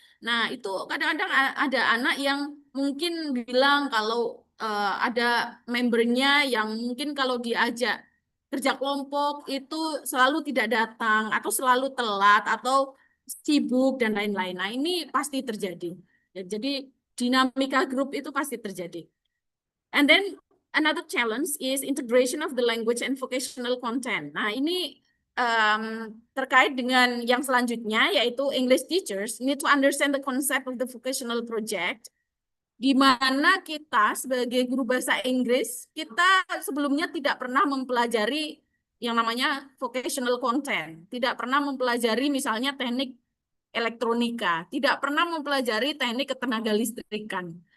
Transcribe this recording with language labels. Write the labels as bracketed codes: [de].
[id] Nah, itu kadang-kadang ada anak yang mungkin bilang kalau ada membernya yang mungkin kalau diajak kerja kelompok itu selalu tidak datang atau selalu telat atau sibuk dan lain-lain. Nah, ini pasti terjadi. Ya, jadi dinamika grup itu pasti terjadi. [en] And then another challenge is integration of the language and vocational content. [id] Nah, ini terkait dengan yang selanjutnya, yaitu [en] English teachers need to understand the concept of the vocational project, [id] di mana kita sebagai guru bahasa Inggris, kita sebelumnya tidak pernah mempelajari yang namanya vocational content, tidak pernah mempelajari misalnya teknik elektronika, tidak pernah mempelajari teknik ketenaga listrikan.